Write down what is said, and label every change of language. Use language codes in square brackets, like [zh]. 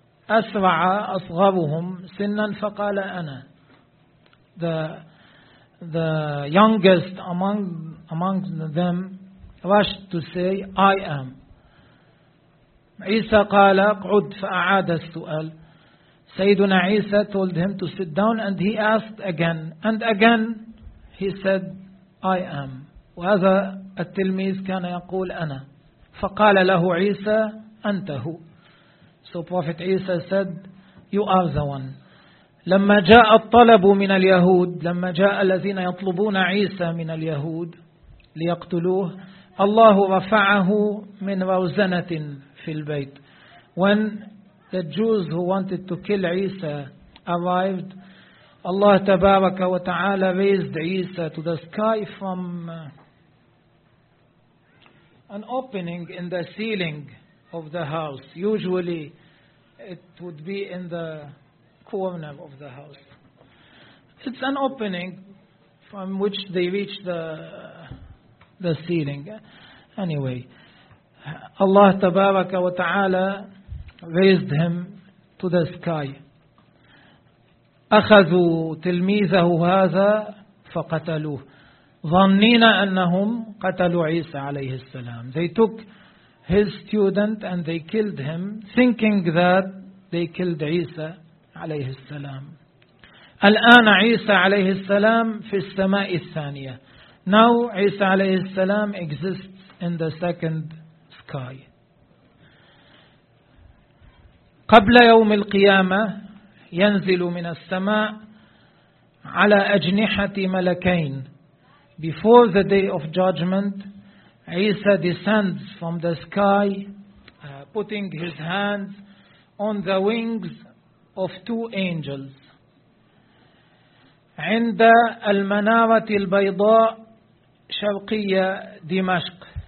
[ar] أسرع أصغرهم سنا فقال أنا. [en] The youngest among them rushed to say, I am. [ar] عيسى قال اقعد فأعاد السؤال. [en] سيدنا عيسى told him to sit down and he asked again. And again he said, I am. [ar] وهذا التلميذ كان يقول أنا. فقال له عيسى أنت هو. [en] So Prophet عيسى said, you are the one. [ar] لما جاء الطلب من اليهود, لما جاء الذين يطلبون عيسى من اليهود ليقتلوه, الله رفعه من روزنة في البيت. [en] When the Jews who wanted to kill Isa arrived, Allah Tabaraka wa Ta'ala raised Isa to the sky from an opening in the ceiling of the house. Usually it would be in the corner of the house. It's an opening from which they reach the ceiling. Anyway, Allah Tabaraka wa Ta'ala raised him to the sky. [ar] أخذوا تلميذه هذا فقتلوه ظنين أنهم قتلوا عيسى عليه السلام. [en] They took his student and they killed him, thinking that they killed عيسى [ar] عليه السلام. الآن عيسى عليه السلام في السماء الثانية. [en] Now عيسى [ar] عليه السلام [en] exists in the second sky. [ar] قبل يوم القيامة ينزل من السماء على أجنحة ملكين. [en] Before the day of judgment, Isa descends from the sky, putting his hands on the wings of two angels. [ar] عند المنارة البيضاء شرقية دمشق.